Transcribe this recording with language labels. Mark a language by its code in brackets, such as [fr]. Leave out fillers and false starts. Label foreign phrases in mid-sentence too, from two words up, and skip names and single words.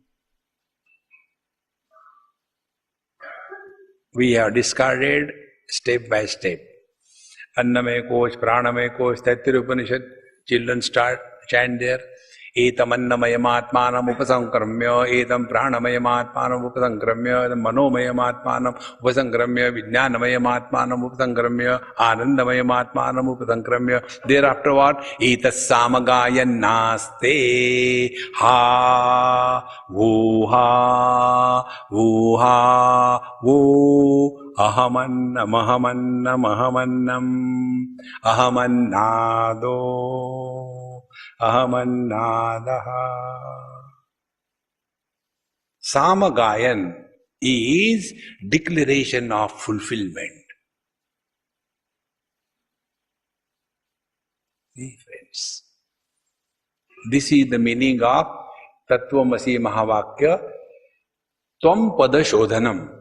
[en] We have discarded step by step. [sa] Annamaya Kosh, Pranamaya Kosh, [en] Taittiriya Upanishad, children chant there. [sa] Etam Annamayam Upasankramya, Etam Pranamayam Upasankramya, Manomayam Upasankramya, Vijnanamayam Upasankramya, Anandamayam Upasankramya. [en] Thereafter what? [sa] Etas Samagayan Naste, Ha, Vuha, Vu. Ahamannam, ahamannam, ahamannam, ahamannado, ahamannadaha. [en] Samagayan is declaration of fulfillment. See, friends, this is the meaning of Tattvamasi Mahavakya, [sa] Tvam Pada Shodhanam.